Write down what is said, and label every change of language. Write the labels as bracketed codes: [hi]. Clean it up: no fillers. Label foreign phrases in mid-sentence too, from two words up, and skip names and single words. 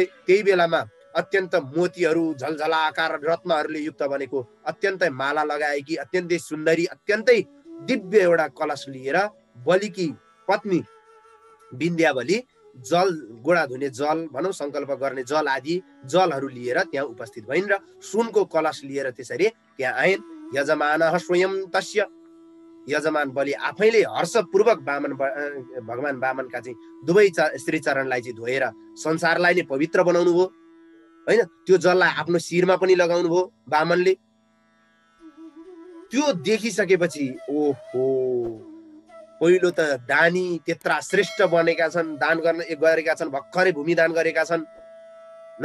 [ne] त्यही बेलामा अत्यन्त मोतीहरू झलझलाकार रत्नहरूले युक्त बनेको अत्यन्तै माला लगाएकी अत्यन्तै सुन्दरी अत्यन्तै दिव्य एउटा कलश लिएर बलिकी पत्नी विन्ध्यावली जल गोडा धुने जल भनौँ, संकल्प गर्ने जल आदि जलहरू लिएर त्यहाँ उपस्थित भइन् र सुनको कलश लिएर त्यसरी त्यहाँ आइन्। [sa] यजमान स्वयं तस्य, [ne] यजमान बलि आफैले हर्षपूर्वक भगवान बामनका चाहिँ दुवै श्रीचरणलाई चाहिँ धोएर संसारलाई नै पवित्र बनाउनु भयो हैन। त्यो जललाई आफ्नो शिरमा पनि लगाउनु भयो बामनले। त्यो देखिसकेपछि ओहो, पहिलो त दानी त्यत्रा श्रेष्ठ बनेका छन्, दान गरेका छन्, भर्खरै भूमि दान गरेका छन् हैन।